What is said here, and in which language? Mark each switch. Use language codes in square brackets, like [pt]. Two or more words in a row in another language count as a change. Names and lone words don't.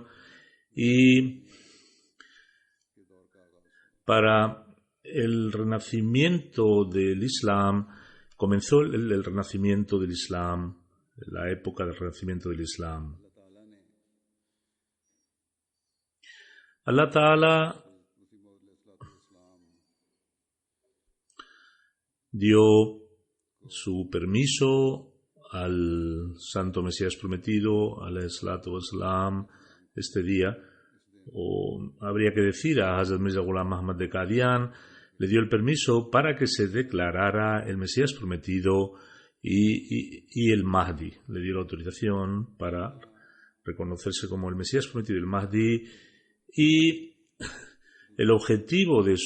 [es] Y para el renacimiento del Islam, comenzó el renacimiento del Islam, la época del renacimiento del Islam. [ar] الله تعالى [es] dio su permiso al Santo Mesías Prometido, [ar] عليه الصلاة والسلام, [es] este día, o habría que decir a Hazrat Mirza Ghulam Ahmad de Qadian, le dio el permiso para que se declarara el Mesías Prometido y el Mahdi. Le dio la autorización para reconocerse como el Mesías Prometido y el Mahdi, y el objetivo de